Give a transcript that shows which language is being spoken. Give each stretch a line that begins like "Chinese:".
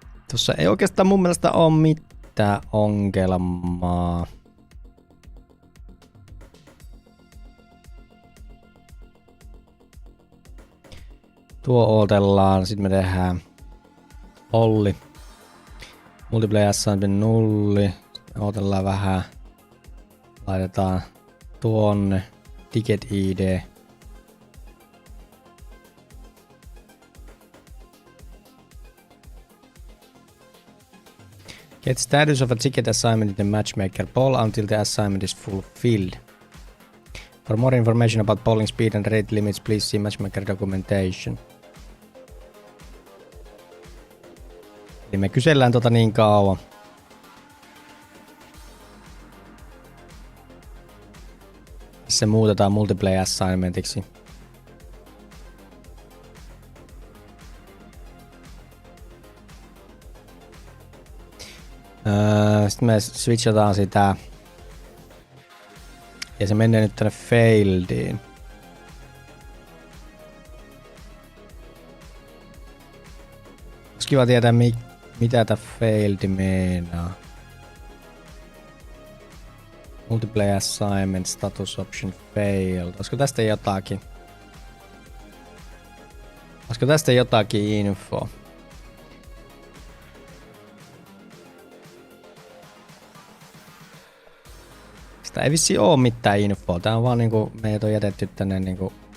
Finnish: Tossa ei oikeastaan mun mielestä oo mitään ongelmaa. Tuo odotellaan, sit me tehdään Olli.
English: Multiplayer assignment 0.
Finnish: Odotellaan vähän. Laitetaan tuonne ticket ID.
English: Get status of a ticket assignment in the matchmaker poll until the assignment is fulfilled. For more information about polling speed and rate limits, please see matchmaker documentation.
Finnish: Eli me kysellään niin kauan. Se muutetaan multiplayer assignmentiksi. Sitten me switchataan sitä. Ja se menee nyt tänne failediin. Olisi kiva tietää mitä tää failed meinaa.
English: Multiplayer assignment status option failed.
Finnish: Olisiko tästä jotakin? Olisiko tästä jotakin info? Sitä ei vissi oo mitään infoa. Tää on vaan niinku meidät on jätetty tänne niinku.